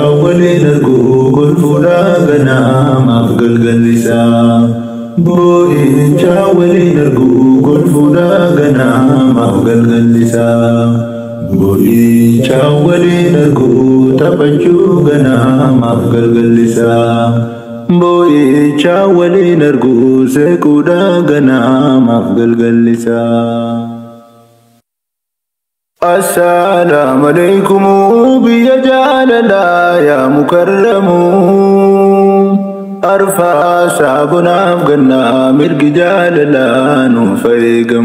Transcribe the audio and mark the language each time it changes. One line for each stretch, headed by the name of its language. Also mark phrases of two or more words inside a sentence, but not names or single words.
Oromo: waliin argu golfuudha ganaa maaf galgallisaa Bo'icha waliin argu golfuudha ganaa maaf galgallisaa Bo'icha waliin argu taphachuu ganaa maaf galgallisaa Bo'icha waliin argu seequudha ganaa maaf galgallisaa
Arabic: السلام عليكم
Oromo: biya jalala ya mukarramu Arfa sabuna ganna mirgi jalala nufaygamu